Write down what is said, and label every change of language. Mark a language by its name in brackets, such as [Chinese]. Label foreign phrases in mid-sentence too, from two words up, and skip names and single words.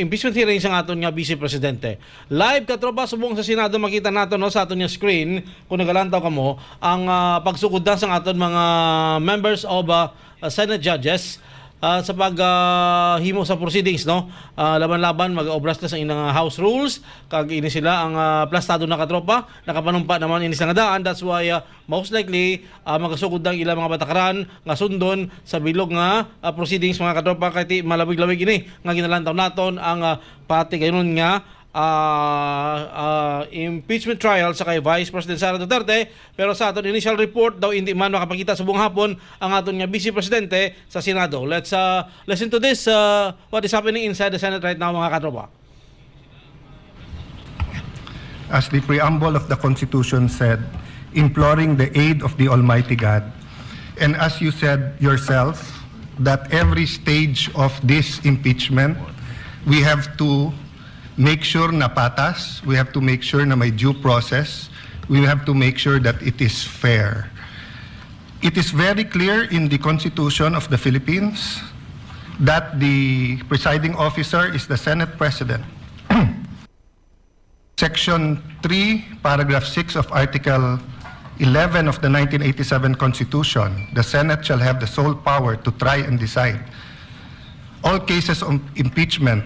[Hiligaynon] Impeachment hearing sa aton nga Vice Presidente. Live katropa subong sa Senado makita nato no sa aton nga screen kung nagalantaw kamo ang pagsugod na sa aton mga [English] members of Senate judges [Hiligaynon] sa paghimo sa proceedings no. Laban-laban mag-obras na sa inang House rules kag ini sila ang plastado na katropa nakapanumpa naman ini sa daan. [English] That's why most likely [Hiligaynon] magasugod ang ilang mga batakaran nga sundon sa bilog nga proceedings mga katropa kay malawig-lawig ini nga ginalantaw naton ang pati gaynon nga [English] impeachment trial [Hiligaynon] sa kay Vice President Sara Duterte. Pero sa aton initial report daw hindi man makapakita sa [Filipino] buong hapon [Hiligaynon] ang aton nga Vice Presidente sa Senado. [English] Let's listen to this what is happening inside the Senate right now [Hiligaynon] mga katropa. [English] As the preamble of the Constitution said, imploring the aid of the Almighty God. And as you said yourself, that every stage of this impeachment, we have to make sure [Filipino] na patas, [English] we have to make sure [Filipino] na may [English] due process, we have to make sure that it is fair. It is very clear in the Constitution of the Philippines that the presiding officer is the Senate President. Section 3, paragraph 6 of Article 11 of the 1987 Constitution, the Senate shall have the sole power to try and decide all cases of impeachment.